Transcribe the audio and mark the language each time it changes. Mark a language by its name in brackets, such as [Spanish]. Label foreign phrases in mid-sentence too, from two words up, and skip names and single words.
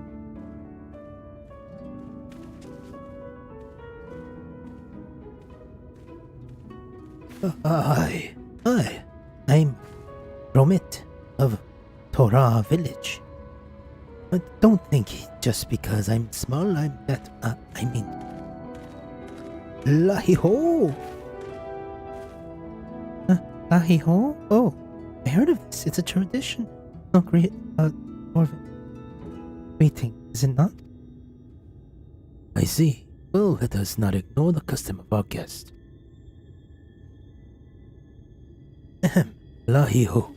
[English] I'm Romit of Torah village. But don't think just because I'm small I'm that, I mean... Lahi-ho! Lahi-ho? Oh, I heard of this. It's a tradition. Not great, greeting, is it not? I see. Well, let us not ignore the custom of our guest. Ahem. Lahi-ho.